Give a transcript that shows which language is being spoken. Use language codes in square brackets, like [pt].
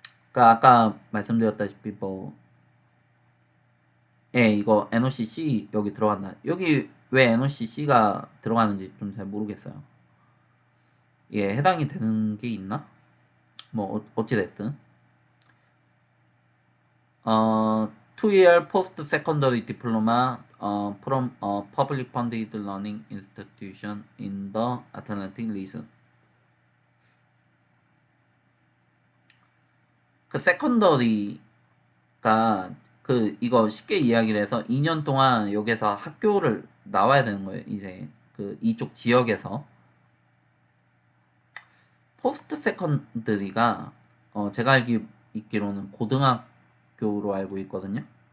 [ko] 그러니까 아까 말씀드렸다시피 뭐, 예, 이거 NOCC 여기 들어간다. 여기 왜 NOCC가 들어가는지 좀 잘 모르겠어요. 이게 해당이 되는 게 있나? 뭐 어찌됐든. [en] 2-year post-secondary diploma from a public funded learning institution in the Atlantic region. [ko] 그 secondary가 그 이거 쉽게 이야기를 해서 2년 동안 여기서 학교를 나와야 되는 거예요. 이제 그 이쪽 지역에서 포스트 세컨드리가 제가 있기로는 고등학교로 알고 있거든요.